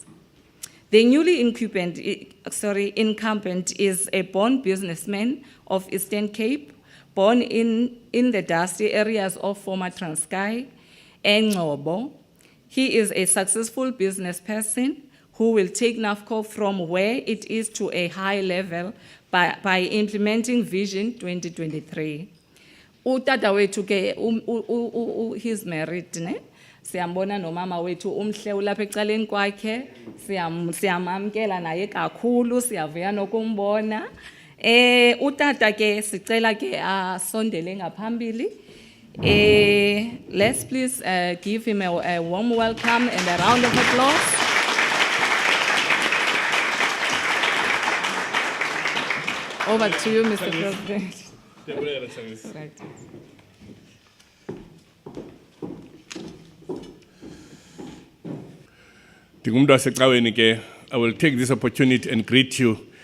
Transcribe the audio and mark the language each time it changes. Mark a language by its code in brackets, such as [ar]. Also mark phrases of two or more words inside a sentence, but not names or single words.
[en] The newly incumbent is a born businessman of Eastern Cape, born in the dusty areas of former Transkei and Ngobo. He is a successful business person who will take NAFCOC from where it is to a high level by implementing Vision 2023. [xh] Utata wethu ke [en] he's married, [xh] ne? Siyambona nomama wethu umhle ulapha ecaleni kwakhe, siyamamkela naye kakhulu, siyavuya nokumbona. Utata ke sicela ke asondele ngaphambili. [en] Let's please give him a warm welcome and a round of applause. Over to you, Mr. President. Right. I will take this opportunity and greet you.